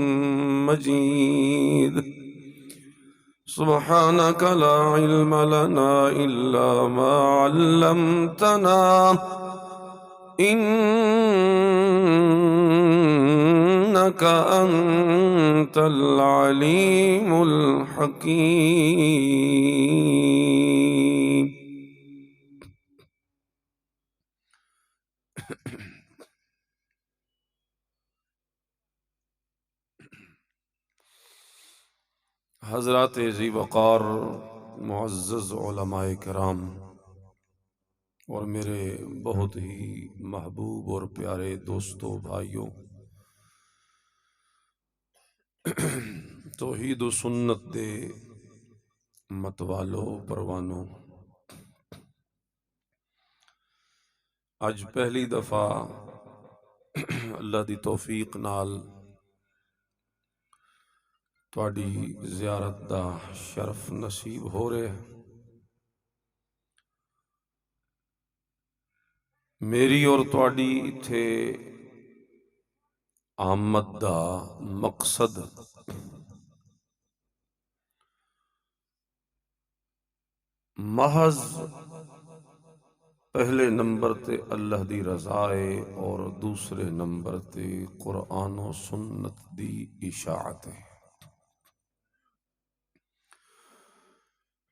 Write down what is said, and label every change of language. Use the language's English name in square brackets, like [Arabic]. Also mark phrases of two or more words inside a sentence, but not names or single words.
[Arabic] مجيد سبحانك لا علم لنا إلا ما علمتنا إنك أنت العليم الحكيم [Urdu] حضرات ذی وقار معزز علماء کرام اور میرے بہت ہی محبوب اور پیارے دوستوں بھائیوں، توحید و سنت [Punjabi] دے متوالو پروانوں، اج پہلی دفعہ اللہ دی توفیق نال تواڈی زیارت دا شرف نصیب ہو رہے ہیں۔ میری اور تواڈی ایتھے آمد دا مقصد محض پہلے نمبر تے اللہ دی رضا ہے اور دوسرے نمبر تے قرآن و سنت دی اشاعت ہے۔